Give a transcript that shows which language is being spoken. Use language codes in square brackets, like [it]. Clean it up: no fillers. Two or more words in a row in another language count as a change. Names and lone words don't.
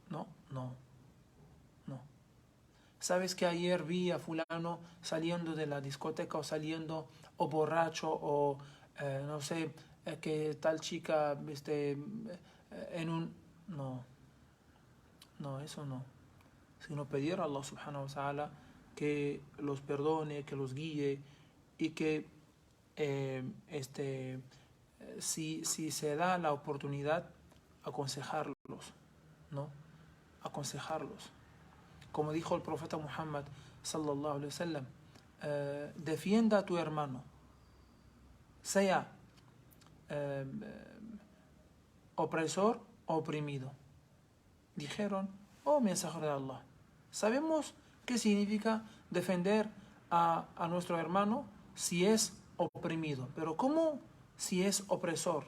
[es] ¿Sabes que ayer vi a fulano saliendo de la discoteca o saliendo o borracho o no sé, que tal chica en un... No, no, eso no. Sino pedir a [ar] الله سبحانه وتعالى [es] que los perdone, que los guíe y que si se da la oportunidad, aconsejarlos, ¿no? Aconsejarlos. Como dijo el profeta Muhammad [ar] صلى الله عليه وسلم, [es] defienda a tu hermano, sea opresor o oprimido. Dijeron, oh mensajero de Allah, sabemos qué significa defender a nuestro hermano si es oprimido, pero ¿cómo si es opresor?